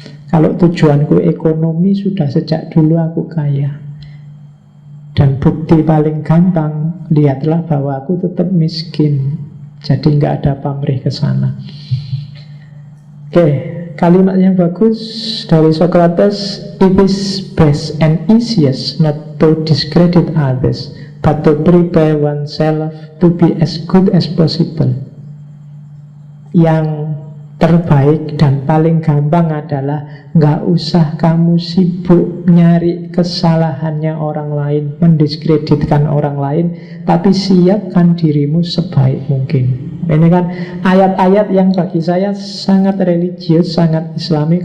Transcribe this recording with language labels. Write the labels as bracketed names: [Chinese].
[Indonesian] Kalau tujuanku ekonomi, sudah sejak dulu aku kaya. Dan bukti paling gampang, lihatlah bahwa aku tetap miskin. Jadi nggak ada pamrih ke sana. Oke, kalimat yang bagus dari Sokrates. [English] It is best and easiest not to discredit others, but to prepare oneself to be as good as possible. [Indonesian] Yang terbaik dan paling gampang adalah nggak usah kamu sibuk nyari kesalahannya orang lain, mendiskreditkan orang lain, tapi siapkan dirimu sebaik mungkin. Ini kan ayat-ayat yang bagi saya sangat religius, sangat islami.